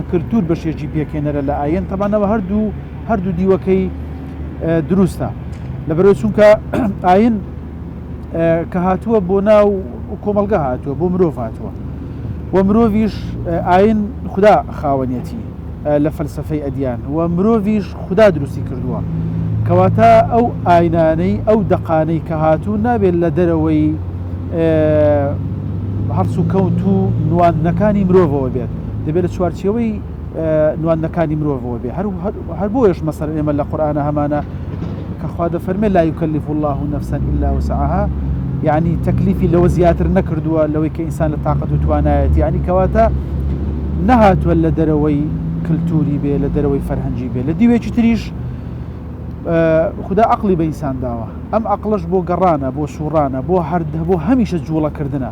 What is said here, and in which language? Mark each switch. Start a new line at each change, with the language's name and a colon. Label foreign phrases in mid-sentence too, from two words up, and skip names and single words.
Central Kurdish: کللتور بەشێکی پێکهێنەرە لە ئاین تەمانەوە هەردوو دیوەکەی دروستە لەبەرەوەی چونکە ئاین کە هاتووە بۆ ناو کۆمەلگا هاتووە بۆ مرۆڤ هاتووە و مرۆڤیش ئاین خوددا خاوەنیەتی لە فەلسەفەی ئەدیان و مرۆڤیش خوددا دروستی کردووە کەواتە ئەو ئاینانەی ئەو دەقانەی کە هاتوو نابێت لە دەرەوەی هەرچ و کەوت و نواندنەکانی مرۆڤەوە بێت دەبێت لە چوارچێوەی نواندنەکانی مرۆڤەوە بێت هەر بۆیش مەسەڵەن ئێمە لە قورئانە هەمانە کە خوا دەفەرمێ
Arabic: لا يكلف الله نفسا إلا وسعها
Central Kurdish: يعني تەکلیفی لەوە زیاتر نەکردووە لەوەی کە ئینسان لە تااقەت و توانایەت یعنی کەواتە نەهاتووە لە دەرەوەی کللتوری بێ لە دەرەوەی فەرهەنگی بێ لە دیوێکی تریش خوددا عقلی بە ئینسان داوە ئەم عقلش بۆ گەڕانە بۆ سوڕانە بۆ هەمیشە جوڵەکردنە